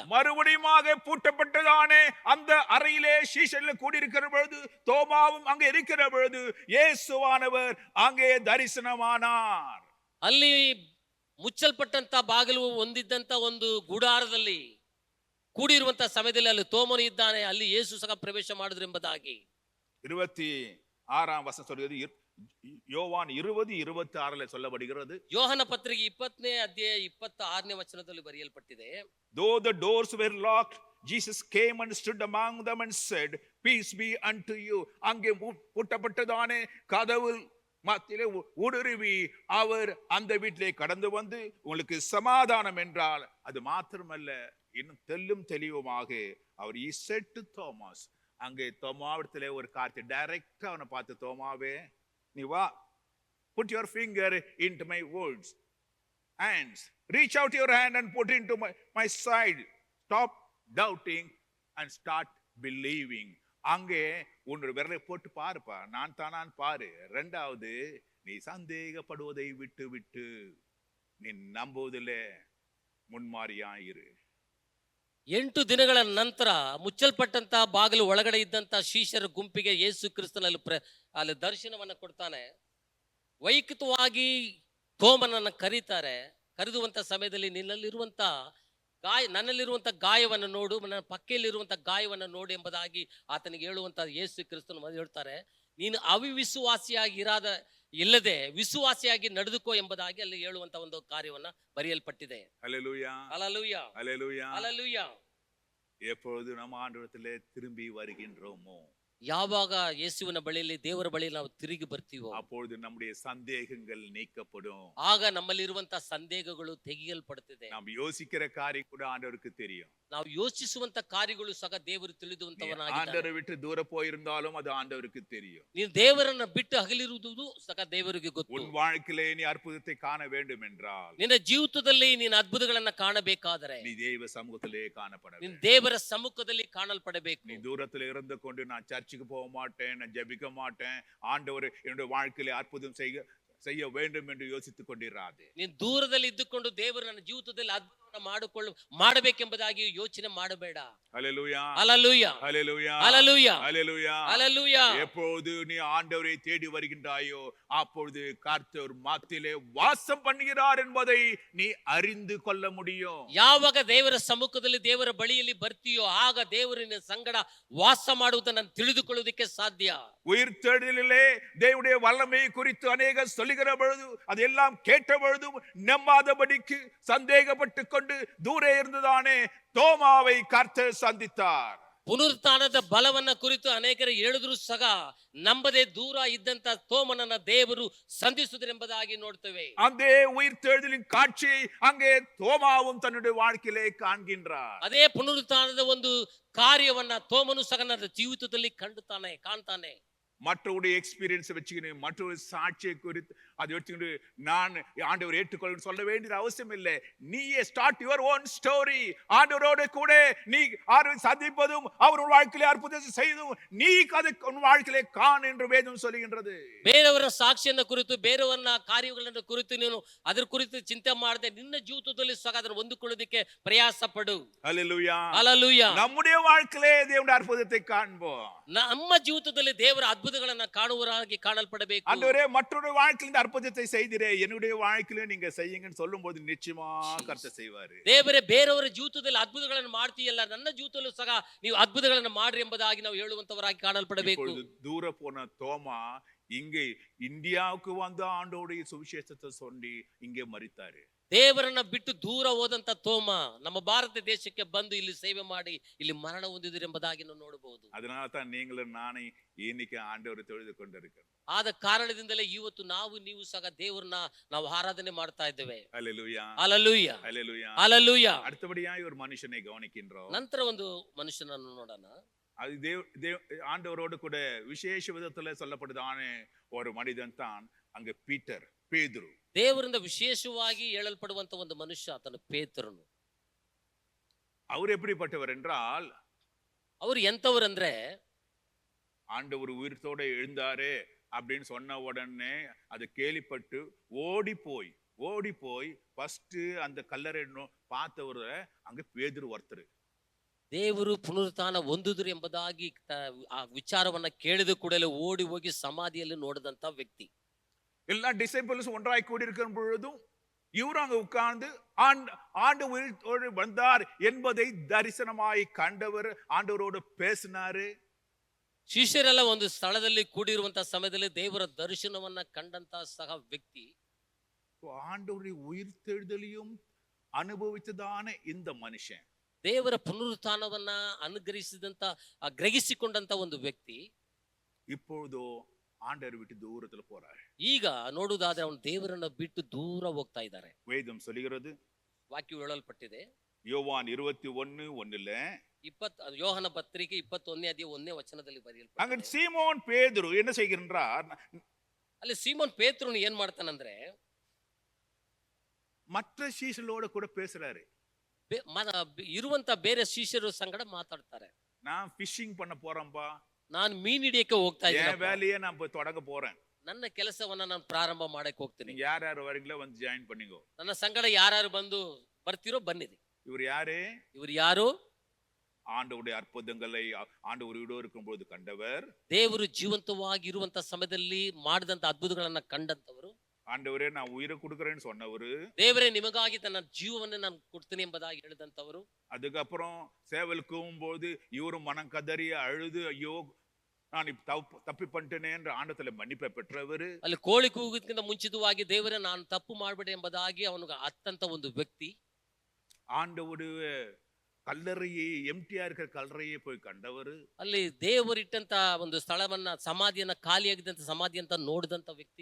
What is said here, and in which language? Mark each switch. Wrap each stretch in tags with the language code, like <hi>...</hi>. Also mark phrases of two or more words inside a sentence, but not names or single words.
<ta>மறுபடியுமாக பூட்டப்பட்டதானே அந்த அறையிலே சீஷர்கள் கூடியிருக்கிற பொழுது, தோமாவும் அங்கே இருக்கிற பொழுது, இயேசுவானவர் அங்கே தரிசனமானார்.</ta> <kn>ಅಲ್ಲಿ ಮುಚ್ಚಲ್ಪಟ್ಟಂತ ಬಾಗಿಲು ಹೊಂದಿದ್ದಂತ ಒಂದು ಗುಡಾರದಲ್ಲಿ ಕೂಡಿರುವಂತ ಸಮಯದಲ್ಲಿ ಅಲ್ಲಿ ತೋಮನು ಇದ್ದಾನೆ, ಅಲ್ಲಿ ಯೇಸು ಸಹ ಪ್ರವೇಶ ಮಾಡಿದ್ರು ಎಂಬುದಾಗಿ</kn> <ta>26 வசனம் சொல்கிறது. யோவான் 20:26 சொல்லப்படுகிறது.</ta> <kn>ಯೋಹನ ಪತ್ರಿಕೆ 20ನೇ ಅಧ್ಯಾಯ 26ನೇ ವಚನದಲ್ಲಿ ಬರೆಯಲ್ಪಟ್ಟಿದೆ.</kn> <en>Though the doors were locked, Jesus came and stood among them and said, Peace be unto you.</en> <ta>அங்கே பூட்டப்பட்டதானே கதவு மத்தியிலே ஊடுருவி அவர் அந்த வீட்டிலே கடந்து வந்து, உங்களுக்கு சமாதானம் என்றால் அது மாத்திரமல்ல, இன்னும் தெல்லும் தெளிவுமாக அவர்</ta> <en>he said to Thomas,</en> <ta>அங்கே தோமாவிடத்திலே ஒரு காரியத்தை டைரக்டா அவனை பார்த்து, தோமாவே நீ வா,</ta> <en>put your finger into my wounds, hands, reach out your hand and put into my side, stop doubting and start believing.</en> <ta>அங்கே உன்னோட விரலை போட்டு பாருப்பா, நான் தானான் பாரு. ரெண்டாவது, நீ சந்தேகப்படுவதை விட்டு விட்டு நீ நம்புவதில் முன்மாறியாயிரு.</ta> <kn>8 ದಿನಗಳ ನಂತರ ಮುಚ್ಚಲ್ಪಟ್ಟಂತ ಬಾಗಿಲು ಒಳಗಡೆ ಇದ್ದಂತ ಶಿಷ್ಯರ ಗುಂಪಿಗೆ ಯೇಸು ಕ್ರಿಸ್ತನಲ್ಲಿ ಅಲ್ಲಿ ದರ್ಶನವನ್ನ ಕೊಡ್ತಾನೆ. ವೈಯಕ್ತಿಕವಾಗಿ ತೋಮನನ್ನ ಕರೀತಾರೆ. ಕರೆದುವಂತ ಸಮಯದಲ್ಲಿ ನನ್ನಲ್ಲಿರುವಂತ ಗಾಯವನ್ನು ನೋಡು, ನನ್ನ ಪಕ್ಕೆಯಲ್ಲಿರುವಂತ ಗಾಯವನ್ನು ನೋಡು ಎಂಬುದಾಗಿ ಆತನಿಗೆ ಹೇಳುವಂತ ಯೇಸು ಕ್ರಿಸ್ತನು ಹೇಳ್ತಾರೆ, ನೀನು ಅವಿಶ್ವಾಸಿಯಾಗಿ ಇಲ್ಲದೆ ವಿಶ್ವಾಸಿಯಾಗಿ ನಡೆದುಕೋ ಎಂಬುದಾಗಿ ಅಲ್ಲಿ ಹೇಳುವಂತ ಒಂದು ಕಾರ್ಯವನ್ನ ಬರೆಯಲ್ಪಟ್ಟಿದೆ.</kn> <ta>ஹல்லேலூயா, ஹல்லேலூயா, ஹல்லேலூயா. ஹல்லேலூயா. எப்பொழுது நம்ம ஆண்டவரிடத்திலே திரும்பி வருகின்றோமோ,</ta> <kn>ಯಾವಾಗ ಯೇಸುವಿನ ಬಳಿಯಲ್ಲಿ, ದೇವರ ಬಳಿಯಲ್ಲಿ ನಾವು ತಿರುಗಿ ಬರ್ತೀವೋ,</kn> <ta>அப்பொழுது நம்முடைய சந்தேகங்கள் நீக்கப்படும்.</ta> <kn>ಆಗ ನಮ್ಮಲ್ಲಿರುವಂತ ಸಂದೇಹಗಳು ತೆಗೆಯಲ್ಪಡುತ್ತದೆ.</kn> <ta>நாம் யோசிக்கிற காரியம் கூட ஆண்டவருக்கு தெரியும்.</ta> <kn>ನಾವು ಯೋಚಿಸುವಂತ ಕಾರ್ಯಗಳು ಸಹ ದೇವರು ತಿಳಿದುವಂತವನಾಗಿದ್ದಾನೆ.</kn> <ta>ஆண்டவரை விட்டு தூர போயிருந்தாலும் அது ஆண்டவருக்கு தெரியும்.</ta> <kn>ನೀನು ದೇವರನ್ನ ಬಿಟ್ಟು ಅಗಲಿರುವುದು ಸಹ ದೇವರಿಗೆ ಗೊತ್ತು.</kn> <ta>உன் வாழ்க்கையிலே நீ அற்புதத்தை காண வேண்டும் என்றால்,</ta> <kn>ನಿನ್ನ ಜೀವಿತದಲ್ಲಿ ನೀನು ಅದ್ಭುತಗಳನ್ನ ಕಾಣಬೇಕಾದರೆ</kn> <ta>நீ தேவ சமூகத்திலே காணப்பட</ta> <kn>ನೀನು</kn> <ta>வேண்டும்.</ta> <kn>ದೇವರ ಸಮ್ಮುಖದಲ್ಲಿ ಕಾಣಲ್ಪಡಬೇಕು.</kn> <ta>நீ தூரத்தில் இருந்து கொண்டு நான் சர்ச்சுக்கு போக மாட்டேன், நான் ஜெபிக்க மாட்டேன், ஆண்டவர் என்னுடைய வாழ்க்கையிலே அற்புதம் செய்ய வேண்டும் என்று யோசித்துக் கொண்டிராதே.</ta> <kn>ನೀನು ದೂರದಲ್ಲಿ ಇದ್ದುಕೊಂಡು ದೇವರು ನನ್ನ ಜೀವಿತದಲ್ಲಿ ಅದ್ಭುತವನ್ನು ಮಾಡಬೇಕೆಂಬುದಾಗಿ ಯೋಚನೆ ಮಾಡಬೇಡ.</kn> <ta>ஹalleluya ஹalleluya ஹalleluya ஹalleluya ஹalleluya ஹalleluya. எப்பொழுது நீ ஆண்டவரை தேடி வருகின்றாயோ அப்பொழுது கர்த்தர் மத்தியிலே வாசம் பண்ணுகிறார் என்பதை நீ அறிந்து கொள்ள முடியும்.</ta> <kn>ಯಾವಾಗ ದೇವರ ಸಮ್ಮುಖದಲ್ಲಿ ದೇವರ ಬಳಿಯಲ್ಲಿ ಬರ್ತೀಯೋ ಆಗ ದೇವರಿನ ಸಂಗಡ ವಾಸ ಮಾಡುವುದನ್ನು ನಾನು ತಿಳಿದುಕೊಳ್ಳುವುದಕ್ಕೆ ಸಾಧ್ಯ.</kn> <ta>உயிர்த்தெழுதலிலே தேவனுடைய வல்லமை குறித்து அநேகர் சொல்லுகிற பொழுது அதெல்லாம் கேட்ட பொழுதும் நம்பாதபடிக்கு சந்தேகப்பட்டு கொண்டு தூரே இருந்ததானே தோமாவை கர்த்தர் சந்தித்தார்.</ta> <kn>ಪುನರುತ್ಥಾನದ ಬಲವನ್ನ ಕುರಿತು ಅನೇಕರು ಹೇಳಿದ್ರು ಸಹ ನಂಬದೆ ದೂರ ಇದ್ದಂತ ತೋಮನನ್ನ ದೇವರು ಸಂಧಿಸುವುದೆಂಬುದಾಗಿ ನೋಡ್ತೇವೆ.</kn> <ta>அந்த உயிர்த்தெழுதலின் காட்சியை அங்கே தோமாவும் தன்னுடைய வாழ்க்கையிலே காண்கின்றார்.</ta> <kn>ಅದೇ ಪುನರುತ್ಥಾನದ ಒಂದು ಕಾರ್ಯವನ್ನ ತೋಮನು ಸಹ ನನ್ನ ಜೀವಿತದಲ್ಲಿ ಕಾಣ್ತಾನೆ.</kn> <ta>மற்றவருடைய எக்ஸ்பீரியன்ஸ் வச்சுக்கணும், மற்றொரு சாட்சியை குறித்து அதை வச்சுக்கிட்டு நான் ஆண்டவர் ஏற்றுக்கொள்ள சொல்ல வேண்டிய அவசியம் இல்லை.</ta> <en>நீயே start your own story.</en> <ta>ஆண்டவரோட கூட நீ சந்திப்பதும் அவர் வாழ்க்கையிலே அற்புதத்தை செய்தும் நீ அதை உன் வாழ்க்கையிலே காண் என்று வேதம் சொல்லுகின்றது.</ta> <kn>ಬೇರೆಯವರ ಸಾಕ್ಷಿಯನ್ನ ಕುರಿತು ಬೇರೆಯವರ ಕಾರ್ಯಗಳನ್ನ ಕುರಿತು ನೀನು ಅದರ ಕುರಿತು ಚಿಂತೆ ಮಾಡದೆ ನಿನ್ನ ಜೀವಿತದಲ್ಲಿ ಸಹ ಅದನ್ನು ಹೊಂದಿಕೊಳ್ಳೋದಕ್ಕೆ ಪ್ರಯಾಸ ಪಡು.</kn> <ta>ஹல்லேலூயா ஹalleluya. நம்முடைய வாழ்க்கையிலே தேவனுடைய அற்புதத்தை காண்போம்.</ta> <kn>ನಮ್ಮ ಜೀವಿತದಲ್ಲಿ ದೇವರ ಅದ್ಭುತಗಳನ್ನ ಕಾಣುವರಾಗಿ ಕಾಣಲ್ಪಡಬೇಕು.</kn> <ta>ஆண்டவரே மற்றொரு வாழ்க்கையில் இந்த அற்புதத்தை செய்திரே என்னுடைய வாழ்க்கையில நீங்க செய்யுங்கன்னு சொல்லும்போது நிச்சயமா கர்த்தர் செய்வாரு.</ta> <kn>ದೇವರೇ ಬೇರೆಯವರ ಜೀವಿತದಲ್ಲಿ ಅದ್ಭುತಗಳನ್ನು ಮಾಡ್ತೀಯಲ್ಲ ನನ್ನ ಜೀವಿತದಲ್ಲೂ ಸಹ ನೀವು ಅದ್ಭುತಗಳನ್ನು ಮಾಡ್ರಿ ಎಂಬುದಾಗಿ ನಾವು ಹೇಳುವಂತವರಾಗಿ ಕಾಣಲ್ಪಡಬೇಕು.</kn> <ta>தூர போன தோமா இங்கே இந்தியாவுக்கு வந்து ஆண்டோடைய சுவிசேஷத்தை சொல்லி இங்கே மரித்தாரு.</ta> <kn>ದೇವರನ್ನ ಬಿಟ್ಟು ದೂರ ಹೋದಂತ ತೋಮ ನಮ್ಮ ಭಾರತ ದೇಶಕ್ಕೆ ಬಂದು ಇಲ್ಲಿ ಸೇವೆ ಮಾಡಿ ಇಲ್ಲಿ ಮರಣ ಹೊಂದಿದ್ರು ಎಂಬುದಾಗಿ ನಾವು ನೋಡಬಹುದು.</kn> <ta>அதனால தான் நீங்களும் நானே இன்னைக்கு ஆண்டவரை தொழுது கொண்டிருக்கிறோம்.</ta> <kn>ಆದ ಕಾರಣದಿಂದಲೇ ಇವತ್ತು ನಾವು ನೀವು ಸಹ ದೇವರನ್ನ ನಾವು ಆರಾಧನೆ ಮಾಡ್ತಾ ಇದ್ದೇವೆ.</kn> <ta>ஹல்லேலூயா ஹalleluya ஹல்லேலூயா ஹalleluya. அடுத்தபடியாய் ஒரு மனுஷனை கவனிக்கின்றோம்.</ta> <kn>ನಂತರ ಒಂದು ಮನುಷ್ಯನನ್ನು ನೋಡೋಣ.</kn> <ta>அது ஆண்டவரோடு கூட விசேஷ விதத்துல சொல்லப்படுதான ஒரு மனிதன் தான் அங்க பீட்டர் பேதுரு.</ta> <kn>ದೇವರಿಂದ ವಿಶೇಷವಾಗಿ ಹೇಳಲ್ಪಡುವಂತ ಒಂದು ಮನುಷ್ಯ ಆತನು ಪೇತ್ರನು.</kn> <ta>அவர் எப்படிப்பட்டவர் என்றால்</ta> <kn>ಅವರು ಎಂತವರಂದ್ರೆ</kn> <ta>ஆண்டவர் உயிர்த்தோட எழுந்தாரு அப்படின்னு சொன்ன உடனே அது கேள்விப்பட்டு ஓடி போய் ஃபர்ஸ்ட் அந்த கல்லறை பார்த்தவர் அங்க பேதுரு ஒருத்தர்.</ta> <kn>ದೇವರು ಪುನರುತ್ಥಾನ ಹೊಂದಿದ್ರು ಎಂಬುದಾಗಿ ಆ ವಿಚಾರವನ್ನ ಕೇಳಿದ ಕೂಡಲೇ ಓಡಿ ಹೋಗಿ ಸಮಾಧಿಯಲ್ಲಿ ನೋಡಿದಂತ ವ್ಯಕ್ತಿ.</kn> <ta>எல்லா டிசைபிள்ஸ் ஒன்றாய் கூடி இருக்கும் பொழுதும் இவரும் அங்க உட்கார்ந்து ஆண்டு உயிரோடு வந்தார் என்பதை தரிசனமாய் கண்டவர் ஆண்டவரோடு பேசினாரு.</ta> <kn>ಶಿಷ್ಯರೆಲ್ಲ ಒಂದು ಸ್ಥಳದಲ್ಲಿ ಕೂಡಿರುವಂತ ಸಮಯದಲ್ಲಿ ದೇವರ ದರ್ಶನವನ್ನ ಕಂಡಂತ ಸಹ ವ್ಯಕ್ತಿ</kn> <ta>ஆண்டவருடைய உயிர்த்தெழுதலையும் அனுபவித்ததான இந்த மனுஷன்</ta> <kn>ದೇವರ ಪುನರುತ್ಥಾನವನ್ನ ಅನುಗ್ರಹಿಸಿದಂತ ಗ್ರಹಿಸಿಕೊಂಡಂತ ಒಂದು ವ್ಯಕ್ತಿ</kn> <ta>இப்பொழுதோ ஆண்டவர் விட்டு தூரத்துல போறாரு.</ta> <kn>ಈಗ ನೋಡುವುದಾದ್ರೆ ಅವನು ದೇವರನ್ನ ಬಿಟ್ಟು ದೂರ ಹೋಗ್ತಾ ಇದ್ದಾರೆ.</kn> <ta>வேதம் சொல்லுகிறது,</ta> <kn>ವಾಕ್ಯ ಹೇಳಲ್ಪಟ್ಟಿದೆ</kn> <ta>யோவான் 21:1</ta> <kn>ಯೋಹನ ಪತ್ರಿಕೆ 21ನೇ ಅಧ್ಯಾಯ 1ನೇ ವಚನದಲ್ಲಿ</kn> <ta>அங்க</ta> <kn>ಬರೆಯಲ್ಪಟ್ಟಿದೆ.</kn> <ta>சீமோன் பேதுரு என்ன செய்கின்றார்?</ta> <kn>ಅಲ್ಲಿ ಸೀಮೋನ್ ಪೇತ್ರನು ಏನ್ ಮಾಡ್ತಾನಂದ್ರೆ</kn> <ta>மற்ற சீஷர்களோட கூட பேசுறாரு.</ta> <kn>ಇರುವಂತ ಬೇರೆ ಶಿಷ್ಯರು ಸಂಗಡ ಮಾತಾಡ್ತಾರೆ.</kn> <ta>நான் ஃபிஷிங் பண்ண போறேன்பா,</ta> <kn>ನಾನು ಮೀನ್ ಹಿಡಿಯಕ್ಕೆ ಹೋಗ್ತಾ</kn> <ta>என்</ta> <kn>ಇದ್ದೀನಿ,</kn> <ta>வேலையை நான் போய் தொடங்க போறேன்.</ta> <kn>ನನ್ನ ಕೆಲಸವನ್ನ ನಾನು ಪ್ರಾರಂಭ ಮಾಡಕ್ಕೆ ಹೋಗ್ತೀನಿ,</kn> <ta>நீங்க யார் யார் வரீங்களோ வந்து ஜாயின் பண்ணிக்கோ.</ta> <kn>ನನ್ನ ಸಂಗಡ ಯಾರು ಬಂದು ಬರ್ತಿರೋ ಬನ್ನಿರಿ.</kn> <ta>இவர் யாரு?</ta> <kn>ಇವರು ಯಾರು?</kn> <ta>ஆண்டவருடைய அற்புதங்களை ஆண்டவரோடு இருக்கும்போது கண்டவர்.</ta> <kn>ದೇವರು ಜೀವಂತವಾಗಿ ಇರುವಂತ ಸಮಯದಲ್ಲಿ ಮಾಡಿದಂತ ಅದ್ಭುತಗಳನ್ನ ಕಂಡಂತವರು.</kn> <ta>ஆண்டவரே நான் உயிரை கொடுக்கறேன்னு சொன்னவரு.</ta> <kn>ದೇವರೇ ನಿಮಗಾಗಿ ತನ್ನ ಜೀವವನ್ನು ನಾನು ಕೊಡ್ತೀನಿ ಎಂಬುದಾಗಿ ಹೇಳಿದಂತವರು.</kn> <ta>அதுக்கப்புறம் சேவலுக்கு போகும்போது இவரும் மனம் கதறி அழுது ஐயோ நான் தப்பி பண்ணிட்டேனே என்று ஆண்டத்துல மன்னிப்பை பெற்றவர்.</ta> <kn>ಅಲ್ಲಿ ಕೋಳಿ ಕೂಗೋದಕ್ಕಿಂತ ಮುಂಚಿತವಾಗಿ ದೇವರೇ ನಾನು ತಪ್ಪು ಮಾಡಬೇಡಿ ಎಂಬುದಾಗಿ ಅವನಿಗೆ ಅತ್ತಂತ ಒಂದು ವ್ಯಕ್ತಿ</kn> <ta>ஆண்டவருடைய கல்லறையை எம்டியா இருக்கிற கல்லறையை போய் கண்டவர்.</ta> <kn>ಅಲ್ಲಿ ದೇವರಿಟ್ಟಂತ ಒಂದು ಸ್ಥಳವನ್ನ ಸಮಾಧಿಯನ್ನ ಖಾಲಿಯಾಗಿದ್ದಂತ ಸಮಾಧಿ ಅಂತ ನೋಡಿದಂತ ವ್ಯಕ್ತಿ.</kn>